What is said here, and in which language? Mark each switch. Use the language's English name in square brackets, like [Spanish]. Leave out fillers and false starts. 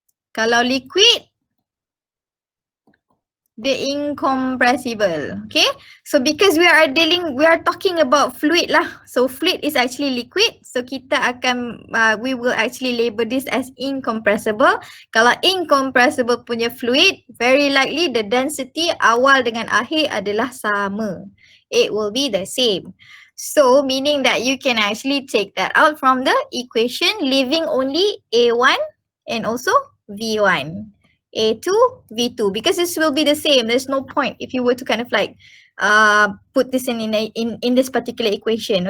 [English] Kalau liquid, the incompressible. Okay, so because we are talking about fluid lah, so fluid is actually liquid, so [Malay] kita akan [English] we will actually label this as incompressible. [Malay] Kalau incompressible punya fluid, [English] very likely the density [Malay] awal dengan akhir adalah sama. [English] It will be the same. So meaning that you can actually take that out from the equation, leaving only A1 and also V1. A2, V2, because this will be the same. There's no point if you were to kind of like put this in this particular equation.